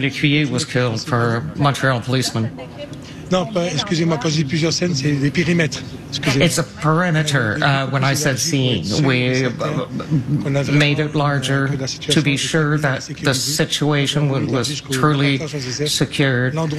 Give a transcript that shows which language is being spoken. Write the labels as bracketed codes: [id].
[en] Lecuyer was killed for Montreal policemen. [fr] Non, pas, excusez-moi, quand je dis plusieurs scènes, c'est des périmètres. Excusez-moi. [en] It's a perimeter. When I said scene, we made it larger to be sure that the situation was truly secured.